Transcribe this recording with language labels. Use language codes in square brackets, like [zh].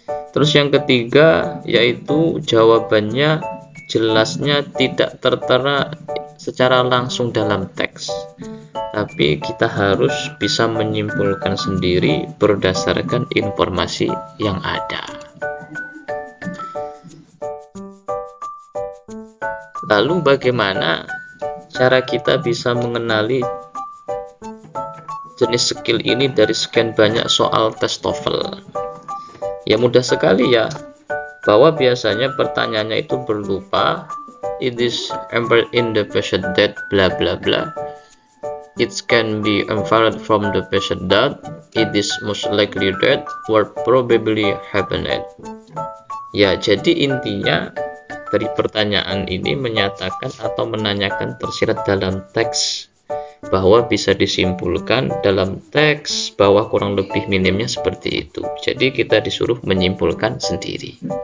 [id] Terus yang ketiga, yaitu jawabannya jelasnya tidak tertera secara langsung dalam teks, tapi kita harus bisa menyimpulkan sendiri berdasarkan informasi yang ada. Lalu bagaimana cara kita bisa mengenali jenis skill ini dari sekian banyak soal tes TOEFL? Ya mudah sekali ya, bahwa biasanya pertanyaannya itu berupa [en] it is embedded in the patient that bla bla bla, it can be inferred from the patient that, it is most likely that, or probably happened. [id] Ya, jadi intinya dari pertanyaan ini menyatakan atau menanyakan tersirat dalam teks, bahwa bisa disimpulkan dalam teks bahwa kurang lebih minimnya seperti itu. Jadi kita disuruh menyimpulkan sendiri.